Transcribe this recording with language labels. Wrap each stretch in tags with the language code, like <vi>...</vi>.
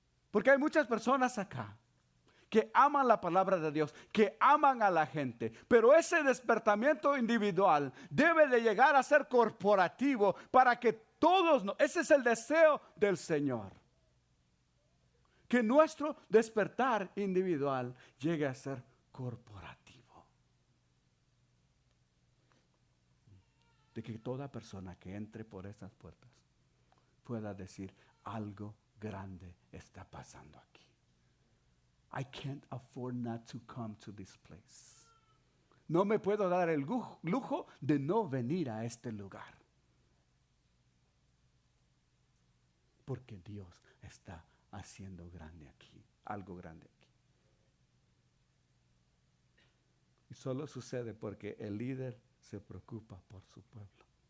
<es>Porque hay muchas personas acá que aman la palabra de Dios, que aman a la gente, pero ese despertamiento individual debe de llegar a ser corporativo para que todos, ese es el deseo del Señor, que nuestro despertar individual llegue a ser corporativo, de que toda persona que entre por esas puertas pueda decir: algo grande está pasando aquí.</es> <en>I can't afford not to come to this place.</en> <es>No me puedo dar el lujo de no venir a este lugar. Porque Dios está haciendo grande aquí, algo grande aquí. Y solo sucede porque el líder se preocupa por su pueblo.</es>